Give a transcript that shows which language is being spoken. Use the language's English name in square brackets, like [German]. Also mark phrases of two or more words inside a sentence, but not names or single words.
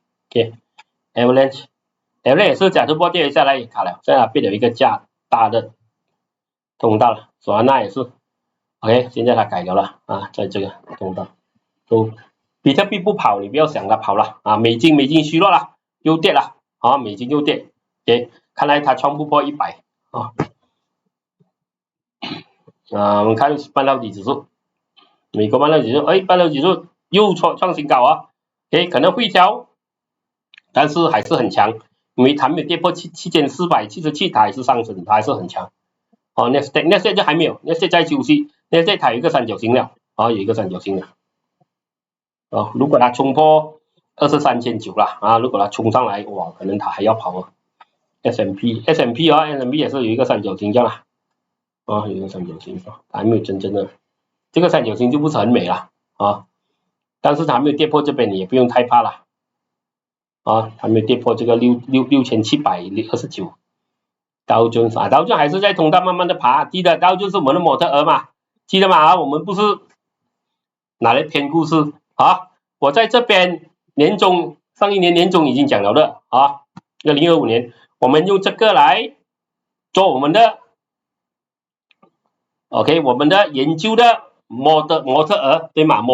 [Chinese] OK， Avalanche 也是假突破跌回下來也卡了，现在变了一個大的通道了，Solana也是 OK， 現在它改了在這個通道比特幣不跑，你不要想它跑了美金虛弱了，又跌了美金又跌 OK， 看來它創不破100 我們看半導體指數，美國半導體指數半導體指數又創新高 OK，可能會調，但是還是很強，因為它沒有跌破7477，它還是上升，它還是很強Nasdaq 就還沒有，Nasdaq 在休息，Nasdaq 它有一個三角形了有一個三角形了如果它衝破23900了如果它衝上來哇，可能它還要跑S&P 也是有一個三角形這樣有一個三角形還沒有真正的這個三角形就不是很美了但是它還沒有跌破這邊，你也不用太怕了還沒有跌破這個6729道瓊還是在通道慢慢的爬，記得道瓊是我們的模特兒嘛，記得嗎我們不是拿來編故事我在這邊上一年年中已經講了的2025年我們用這個來做我們的 OK， 我們的研究的模特兒對嗎？